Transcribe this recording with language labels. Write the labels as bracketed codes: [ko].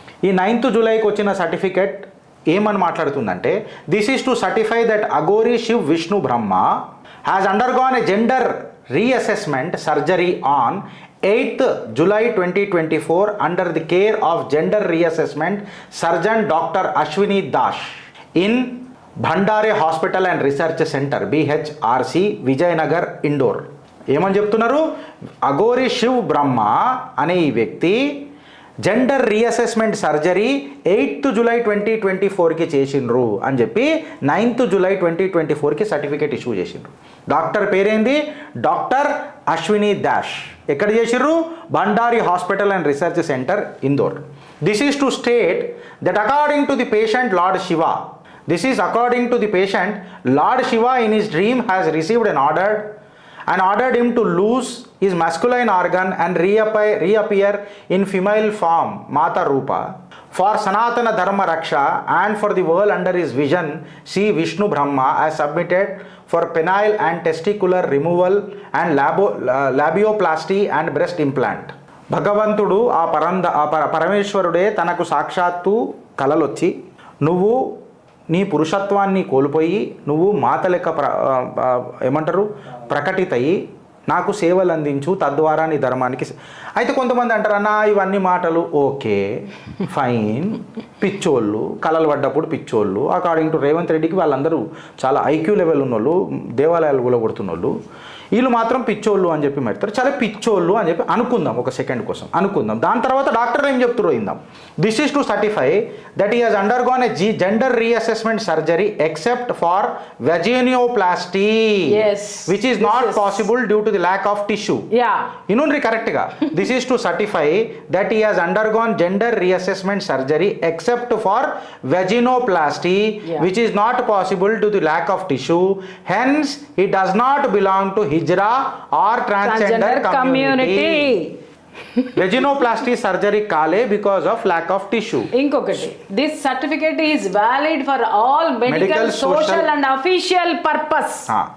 [te] ఈ 9th Julyకి వచ్చిన certificate ఏమని మాట్లాడుతుందంటే, [en] This is to certify that Aghori Shiv Vishnu Brahma has undergone a gender reassessment surgery on 8th July 2024 under the care of gender reassessment surgeon Dr. Ashwini Dash in Bhandare Hospital and Research Center BHRC Vijaynagar Indore. [te] ఏమని చెప్తున్నారు? అఘోరి శివ్ బ్రహ్మ అనే ఈ వ్యక్తి gender reassessment surgery 8th July 2024కి చేసిండ్రు అని చెప్పి 9th July 2024కి certificate issue చేసిండ్రు. Doctor పేరేంది? డాక్టర్ అశ్విని దాష్. ఎక్కడ చేసిర్రు? Bandari hospital and research centre, Indore. [en] This is to state that according to the patient Lord Shiva, this is according to the patient, Lord Shiva in his dream has received an order and ordered him to lose his masculine organ and reappear in female form, Mata Rupa, for Sanatana Dharma Raksha and for the world under his vision, C. Vishnu Brahma has submitted for penile and testicular removal and labioplasty and breast implant. [te] భగవంతుడు పరమేశ్వరుడే తనకు సాక్షాత్తు కలలొచ్చి, నువ్వు నీ పురుషత్వాన్ని కోల్పోయి నువ్వు మాత లెక్క ఏమంటారు ప్రకటితయి నాకు సేవలు అందించు, తద్వారా నీ ధర్మానికి. అయితే కొంతమంది అంటారు, అన్న ఇవన్నీ మాటలు ఓకే ఫైన్, పిచ్చోళ్ళు కలలు పడ్డప్పుడు పిచ్చోళ్ళు. అకార్డింగ్ టు రేవంత్ రెడ్డికి వాళ్ళందరూ చాలా ఐక్యూ లెవెల్ ఉన్నోళ్ళు, దేవాలయాలు కూడా కొడుతున్నోళ్ళు, వీళ్ళు మాత్రం పిచ్చోళ్ళు అని చెప్పి పెడతారు. చాలా పిచ్చోళ్ళు అని చెప్పి అనుకుందాం, ఒక సెకండ్ కోసం అనుకుందాం. దాని తర్వాత డాక్టర్ ఏం చెప్తారో ఇందాం. [en] This is to certify that he has undergone a gender reassessment surgery except for vaginoplasty which is not possible due to the lack of tissue. [te] ఇనుండ్రి కరెక్ట్గా. [en] This is to certify that he has undergone gender reassessment surgery except for vaginoplasty which is not possible to the lack of tissue. Hence he does not belong to Hijra or transgender community. Vaginoplasty surgery kale because of lack of tissue. Inkokati, this certificate is valid for all medical, social and official purpose.